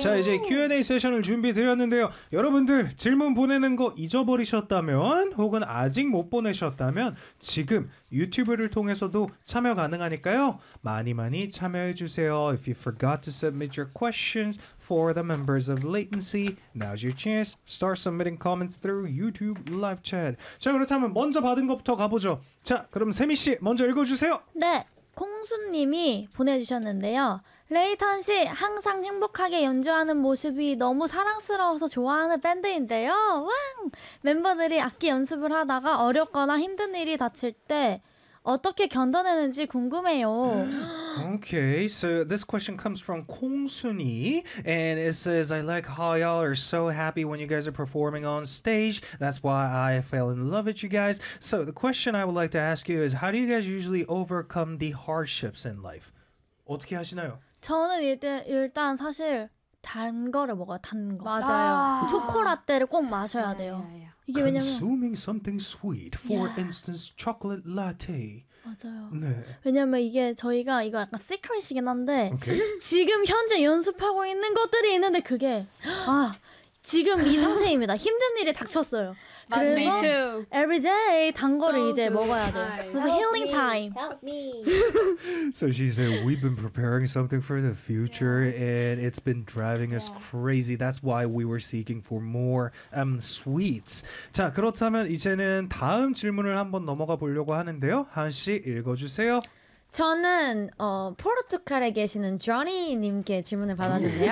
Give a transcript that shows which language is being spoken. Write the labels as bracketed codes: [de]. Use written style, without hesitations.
[ko] 자 이제 Q&A 세션을 준비드렸는데요. 여러분들 질문 보내는 거 잊어버리셨다면 혹은 아직 못 보내셨다면 지금 유튜브를 통해서도 참여 가능하니까요. 많이 많이 참여해 주세요. [en] If you forgot to submit your questions for the members of Latency, now's your chance. Start submitting comments through YouTube live chat. [ko] 자, 그렇다면 먼저 받은 것부터 가보죠. 자, 그럼 세미 씨 먼저 읽어주세요. 네, 콩순님이 보내주셨는데요. 레이턴 씨, 항상 행복하게 연주하는 모습이 너무 사랑스러워서 좋아하는 밴드인데요. 왕! 멤버들이 악기 연습을 하다가 어렵거나 힘든 일이 닥칠 때 어떻게 견뎌내는지 궁금해요. [en] Okay, so this question comes from Kong Suni, and it says, I like how y'all are so happy when you guys are performing on stage. That's why I fell in love with you guys. So the question I would like to ask you is, how do you guys usually overcome the hardships in life? [ko] 어떻게 하시나요? 저는 일단 사실 단 거를 먹어요, 단 거. 맞아요. 초코라떼를 꼭 마셔야 돼요. [en] Consuming something sweet, for instance, chocolate latte. [ko] 맞아요. 네. 왜냐면 이게 저희가 이거 약간 시크릿이긴 한데 지금 현재 연습하고 있는 것들이 있는데 그게 아 지금 이 상태입니다. 힘든 일이 닥쳤어요. 그래서 [en] me too. Every day [ko] 단거를 [en] so [ko] 이제 [en] good. [ko] 먹어야 돼. 그래서 [en] healing time. Help me. So she said we've been preparing something for the future and it's been driving us crazy. That's why we were seeking for more sweets. [ko] 자, 그렇다면 이제는 다음 질문을 한번 넘어가 보려고 하는데요. 한 씨 읽어 주세요. 저는 포르투갈에 계시는 조니님께 질문을 받았는데요.